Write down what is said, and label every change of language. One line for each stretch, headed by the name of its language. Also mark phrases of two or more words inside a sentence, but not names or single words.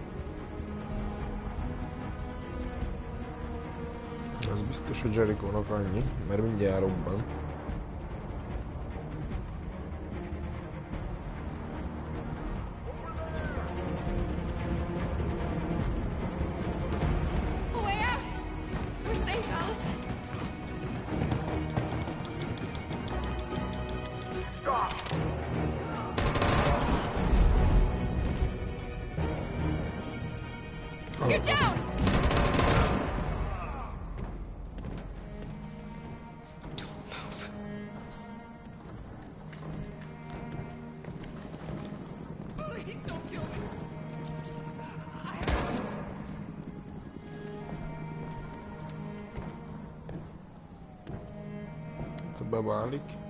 Hungarian: Az biztos, hogy Jericho-nak annyi, mert mindjárt robban.
English: A way out. We're safe, Alice. Stop! Get down! Please don't kill me!
Hungarian: Ez beválik.